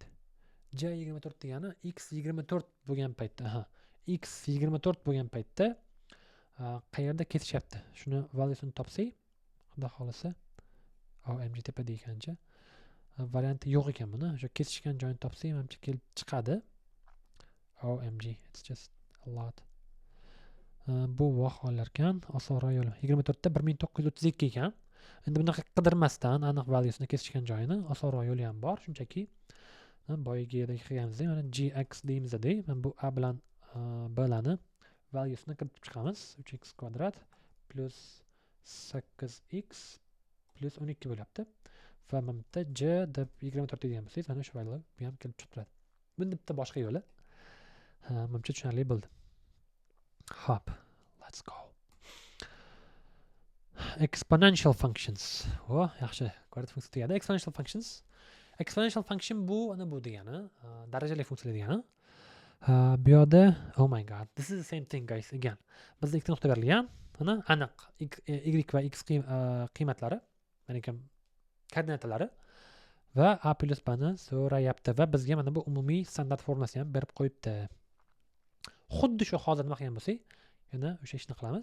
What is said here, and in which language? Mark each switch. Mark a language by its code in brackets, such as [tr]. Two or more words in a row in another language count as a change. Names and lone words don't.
[uz] J24 degani x24 bo'lgan paytda, x24 bo'lgan paytda qayerda kesishyapti? Shuni valyusini topsak, xudo xolasa, OMG tepada ekancha. Varianti yo'q ekan buni. O'sha kesishgan joyini topsak, menimcha kelib chiqadi. [en] OMG, it's just a lot. [uz] Bu voqealar ekan, osonroq yo'li. 24 da 1932 ekan. Endi bunaqa qidirmasdan aniq valyusini kesishgan joyini osonroq yo'li ham bor. Shunchaki boyagidek qilganimizda mana gx deymiz edi. Mana bu a bilan b'larni valyusini kiritib chiqamiz. 3x kvadrat plus 8x plus 12 bo'lyapti. Va mana bitta j deb 24 degan bo'lsangiz, mana shu valyu bu ham kelib chiqib turadi. Bunda bitta boshqa yo'li. Menimcha tushunarli bo'ldi. Hop, [en] let's go. Exponential functions. [uz] Yaxshi, kvadrat funksiya tegadi. [en] Exponential functions. Exponential function [uz] bu degani, darajali funksiya degani. Bu yerda, [en] oh my god, this is the same thing guys again. [uz] Bizda ikkita nuqta berilgan, mana aniq y va x qiymatlari, ya'ni koordinatalari va a plus b ni so'rayapti va bizga mana bu umumiy standart formulasini ham berib qo'yibdi. Xuddi shu hozir nima qilgan bo'lsak, yana o'sha ishni qilamiz.